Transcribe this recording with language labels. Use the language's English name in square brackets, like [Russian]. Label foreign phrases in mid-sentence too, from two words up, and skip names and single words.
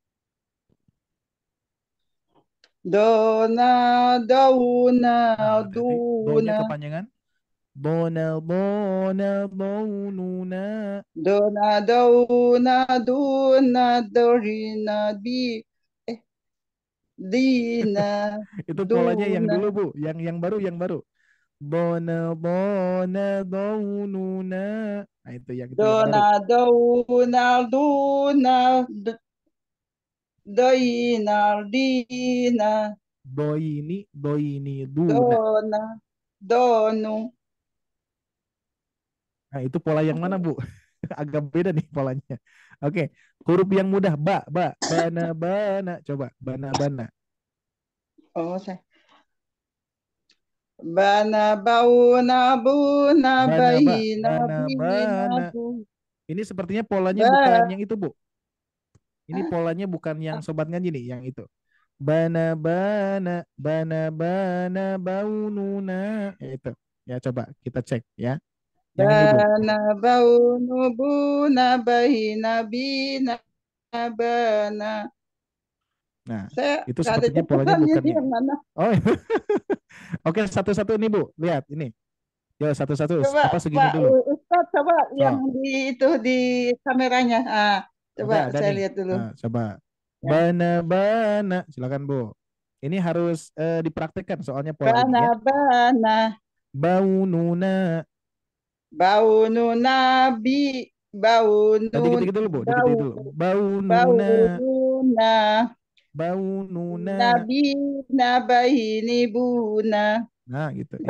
[Indonesian] dona, dauna, Hati-hati. Do-nya duna, kepanjangan. Bona, bonuna. dona, dauna, duna, dorina, dina, Itu polanya yang duna. dulu Bu, yang baru. Bona, bonuna. Nah, itu yang baru. Dona, Dina, Doini, duna. Dona, Donu. Nah, itu pola yang mana Bu? Agak beda nih polanya. Oke, huruf yang mudah, bana. Coba, bana. Oh, saya. Bana, bauna, buna, bahina, bina, Bana. bu. Ini sepertinya polanya Ba, bukan yang itu Bu. Ini polanya bukan yang sobat ngaji nih, yang itu. Bana, baununa. Ya, itu. Ya, coba kita cek ya. Yang ini Bu. bana, baunu, buna, bahina, bina, bana. Nah, Saya itu nggak ada sepertinya polanya catatannya bukan di yang. yang mana. Oh, oke, satu-satu nih Bu. Lihat ini. Yo, satu-satu. Coba Apa segini Pak dulu? Ustadz, coba yang Oh, di kameranya. Coba ada saya nih. lihat dulu. Coba. Ya. Bana. Silakan Bu. Ini harus dipraktekkan soalnya pola ini Bana, ya. bana. Baununa. Baunu nabi, baunu, Dikit-dikit dulu Bu, bau, dikit-dikit dulu. Baununa. bauna, Baununa. nabi, nabahini buna, Nah, gitu. Ya,